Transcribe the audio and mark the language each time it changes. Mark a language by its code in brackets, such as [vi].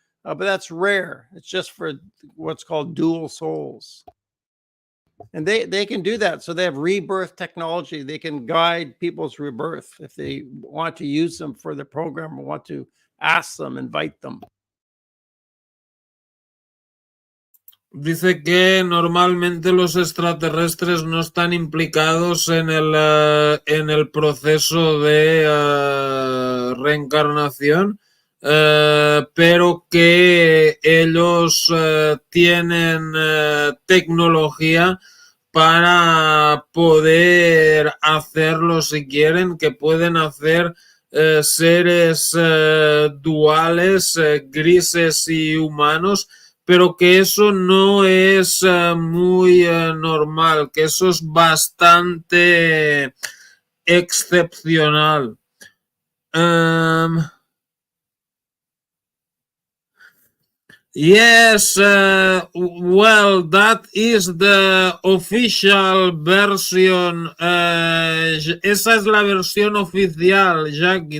[en] But that's rare. It's just for what's called dual souls. And they can do that. So they have rebirth technology. They can guide people's rebirth if they want to use them for the program or want to ask them, invite them. [es] Dice que normalmente los extraterrestres no están implicados en el proceso de reencarnación, pero que ellos tienen tecnología para poder hacerlo si quieren, que pueden hacer seres duales, grises y humanos, pero que eso no es muy normal, que eso es bastante excepcional. [en] Yes, well, that is the official version. [es] Esa es la versión oficial, Jackie.